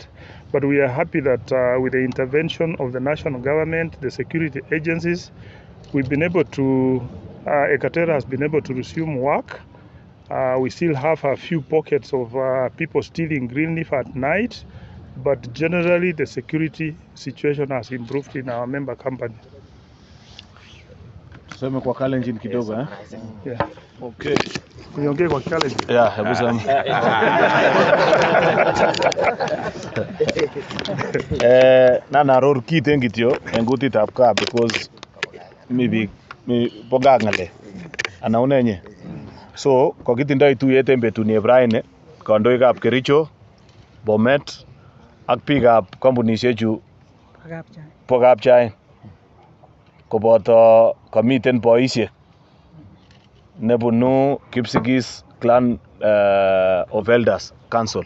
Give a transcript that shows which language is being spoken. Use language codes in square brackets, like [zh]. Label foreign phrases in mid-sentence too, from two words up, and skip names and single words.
[en] But we are happy that with the intervention of the national government, the security agencies, we've been able to, Ekatera has been able to resume work. We still have a few pockets of people stealing green leaf at night, but generally the security situation has improved in our member company. [sw] Tuseme kwa Kalenjin kidogo eh? [en] Yeah. Okay. [sw] Niongee kwa challenge. Yeah, hebu sema. [kln] Na naror kiten kityo en kutitab gaa because mi boga ng'alek ana unenye. So kokitindoi tuyet en betunieb raini kandoikab Kericho, Bomet ak biikab kampunishechu bo kapchain koboto komiten boisiek nebunu Kipsigis [en] Clan of Elders Council.